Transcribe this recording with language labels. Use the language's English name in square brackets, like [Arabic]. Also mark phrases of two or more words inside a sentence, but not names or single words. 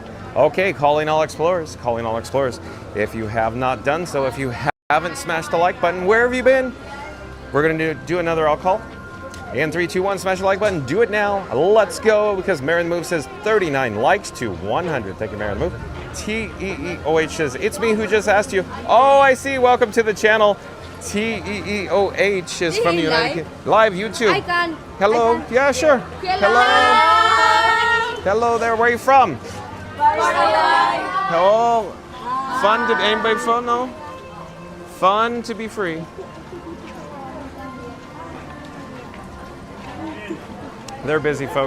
[English] Okay, calling all explorers. Calling all explorers. If you have not done so, if you haven't smashed the like button, where have you been? We're going to do another all call. In 3, 2, 1, smash the like button. Do it now. Let's go, because Mary the Move says 39 likes to 100. Thank you, Mary the Move. T-E-E-O-H says, it's me who just asked you. Oh, I see. Welcome to the channel. T-E-E-O-H is from the United Kingdom. Live YouTube. Hello. Yeah, sure. Hello. Hello there. Where are you from? Oh, fun to anybody fun? No. Fun to be free. They're busy, folks.